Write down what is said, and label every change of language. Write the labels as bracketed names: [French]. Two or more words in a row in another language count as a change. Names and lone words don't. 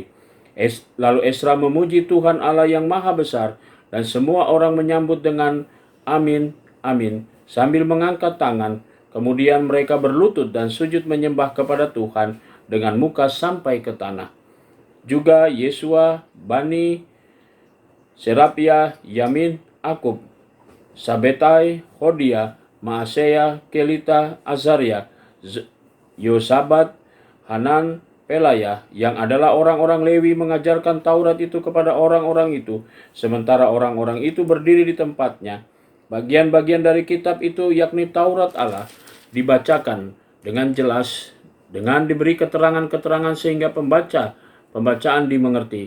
[Indonesian] Lalu Esra memuji Tuhan Allah yang Maha Besar, dan semua orang menyambut dengan amin, amin, sambil mengangkat tangan. Kemudian mereka berlutut dan sujud menyembah kepada Tuhan dengan muka sampai ke tanah. Juga Yesua, Bani, Serapia, Yamin, Akub, Sabetai, Hodia, Maasea, Kelita, Azaria, Yosabat, Hanan, Pelaya, yang adalah orang-orang Lewi mengajarkan Taurat itu kepada orang-orang itu, sementara orang-orang itu berdiri di tempatnya. Bagian-bagian dari kitab itu, yakni Taurat Allah, dibacakan dengan jelas, dengan diberi keterangan-keterangan sehingga pembacaan dimengerti.